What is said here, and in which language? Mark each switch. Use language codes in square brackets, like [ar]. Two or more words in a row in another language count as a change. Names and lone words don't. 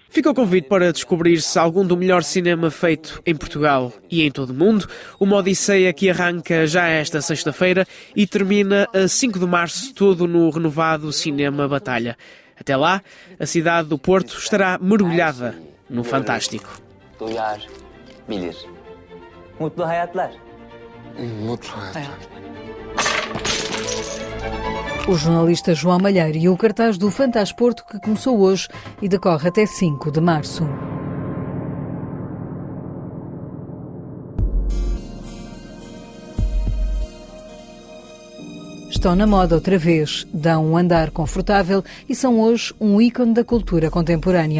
[pt] Fica o convite para descobrir-se algum do melhor cinema feito em Portugal e em todo o mundo. Uma odisseia que arranca já esta sexta-feira e termina a 5 de março, todo no renovado Cinema Batalha. Até lá, a cidade do Porto estará mergulhada no fantástico. [tr] Duyar, bilir. Mutlu hayatlar. Mutlu hayatlar. [pt] O jornalista João Malheiro e o cartaz do Fantasporto que começou hoje e decorre até 5 de março. Estão na moda outra vez, dão um andar confortável e são hoje um ícone da cultura contemporânea.